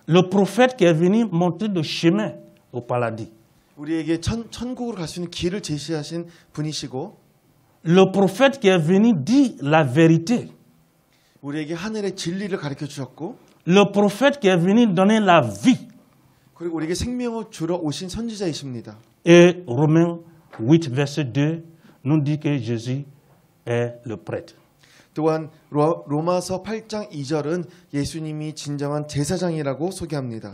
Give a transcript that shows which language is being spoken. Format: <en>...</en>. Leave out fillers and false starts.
<fr>Le prophète qui est venu montrer le chemin au paradis.</fr> <ko>우리에게 천국으로 갈 수 있는 길을 제시하신 분이시고</ko> <fr>Le prophète qui est venu dire la vérité.</fr> <ko>우리에게 하늘의 진리를 가르쳐 주셨고</ko> <fr>Le prophète qui est venu donner la vie.</fr> <ko>그리고 우리에게 생명을 주러 오신 선지자이십니다.</ko> <fr>Et Romains 8 verset 2 nous dit que Jésus est le prêtre.</fr> <ko>또한 로마서 8장 2절은 예수님이 진정한 제사장이라고 소개합니다.</ko>